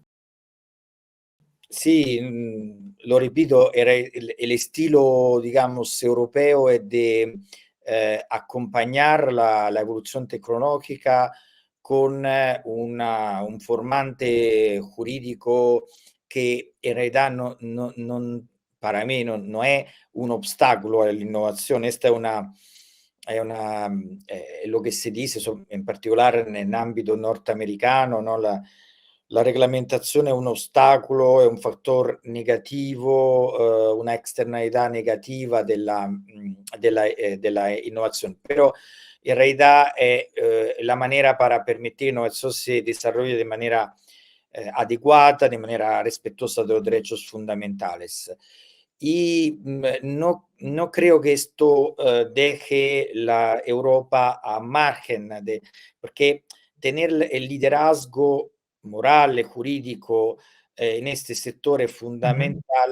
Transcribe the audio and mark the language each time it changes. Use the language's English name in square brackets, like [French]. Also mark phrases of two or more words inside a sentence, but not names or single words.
[Spanish] Sí, lo repito, era el estilo, digamos, europeo es de acompañar la evolución tecnológica con un formante jurídico que en realidad para mí no es un obstáculo all'innovazione. [Italian] Esta è lo che si dice in particolare nell'ambito nordamericano, no? La regolamentazione è un ostacolo, è un fattore negativo, una externalità negativa della innovazione, però in realtà [Spanish] è la manera para permitir innovación se desarrolle de manera adecuada, de manera respetuosa de los derechos fundamentales. Y no creo que esto deje la Europa a margen porque tener el liderazgo moral y jurídico en este sector es fundamental